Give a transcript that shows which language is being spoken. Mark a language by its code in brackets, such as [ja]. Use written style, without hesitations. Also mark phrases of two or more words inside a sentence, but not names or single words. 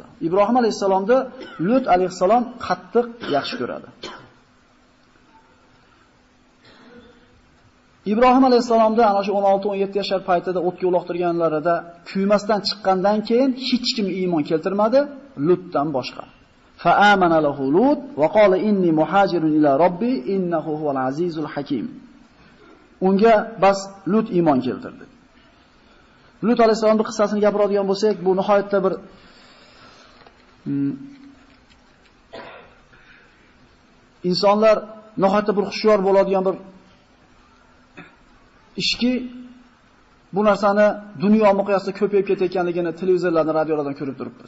[uz] Ibrohim alayhisalomni Lut alayhisalom qattiq yaxshi ko'radi. Ibrohim alayhisalomda ana shu 16-17 yoshlar paytida o'tga uloqtirganlarida kuymasdan chiqqandan keyin hech kim iymon keltirmadi, Lutdan boshqa. [ar] فآمن له لوط وقال إني مهاجر إلى ربي إنه هو العزيز الحكيم. [uz] Unga bas Lut iymon keltirdi. Lut alayhisalomning qissasini gapiradigan bo'lsak, bu nihoyatda bir insonlar nihoyatda bir xushyor bo'ladigan bir ishki, bu narsani dunyo miqyosida ko'payib ketayotganligini televizorlardan, radiolardan ko'rib turibmiz.